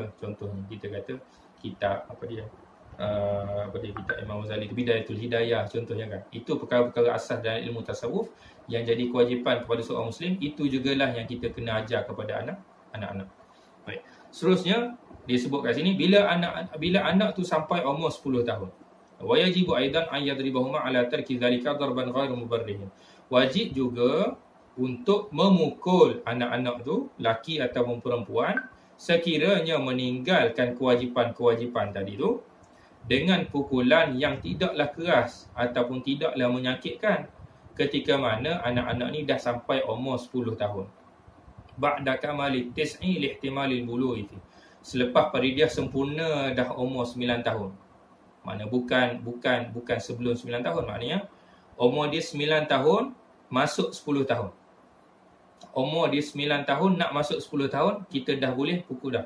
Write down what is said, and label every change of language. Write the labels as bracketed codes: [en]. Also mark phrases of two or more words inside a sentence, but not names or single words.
[ms] Contohnya kita kata kitab apa dia? Kitab Imam Ghazali, Bidayatul Hidayah contohnya kan. Itu perkara-perkara asas dalam ilmu tasawuf yang jadi kewajipan kepada seorang muslim. Itu jugalah yang kita kena ajar kepada anak-anak. Baik. Seterusnya disebut kat sini bila anak tu sampai umur 10 tahun. [ar] ويجب أيضا أن يضربهما على ترك ذلك ضربا غير مبرح. [ms] Wajib juga untuk memukul anak-anak tu, laki ataupun perempuan, sekiranya meninggalkan kewajipan-kewajipan tadi tu dengan pukulan yang tidaklah keras ataupun tidaklah menyakitkan, ketika mana anak-anak ni dah sampai umur 10 tahun. [ar] بعد كمال تسع لاحتمال البلوغ. [ms] Selepas pada dia sempurna dah umur 9 tahun. Maknanya bukan sebelum 9 tahun, maknanya umur dia 9 tahun masuk 10 tahun. Umur dia 9 tahun nak masuk 10 tahun, kita dah boleh pukul dah.